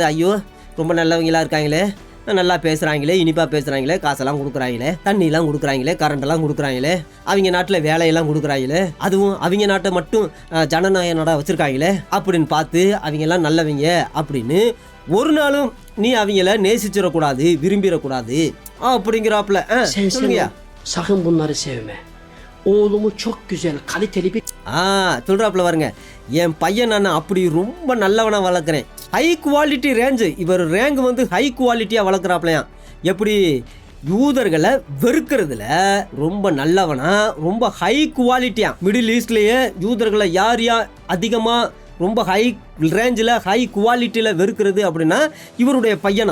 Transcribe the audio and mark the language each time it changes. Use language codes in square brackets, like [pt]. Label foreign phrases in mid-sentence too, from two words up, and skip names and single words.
[ta] ஐயோ ரொம்ப நல்லவங்களா இருக்காங்களே, நல்லா பேசுகிறாங்களே, இனிப்பாக பேசுகிறாங்களே, காசெல்லாம் கொடுக்குறாங்களே, தண்ணியெல்லாம் கொடுக்குறாங்களே, கரண்டெல்லாம் கொடுக்குறாங்களே, அவங்க நாட்டில் வேலையெல்லாம் கொடுக்குறாங்களே, அதுவும் அவங்க நாட்டை மட்டும் ஜனநாயக நாடாக வச்சுருக்காங்களே அப்படின்னு பார்த்து அவங்கெல்லாம் நல்லவங்க அப்படின்னு ஒரு நாளும் நீ அவங்கள நேசிச்சிடக்கூடாது, விரும்பிடக்கூடாது அப்படிங்கிறாப்புல. சொல்லுங்க. [tr] Sakın bunları sevme. Oğlumu çok güzel, kaliteli bir... [ta] சொல்கிறாப்புல பாருங்க. என் பையன் நான் அப்படி ரொம்ப நல்லவனாக வளர்க்குறேன். [en] high quality range. [ta] இவர் ரேங்க் வந்து [en] high quality [ta] வளர்க்குறாப்புலையாம். எப்படி யூதர்களை வெறுக்கிறதுல ரொம்ப நல்லவனா, ரொம்ப [en] high quality. [ta] மிடில் ஈஸ்ட்லேயே யூதர்களை யார் அதிகமாக ரொம்ப [en] high range high quality [ta] வெறுக்கிறது அப்படின்னா இவருடைய பையனா.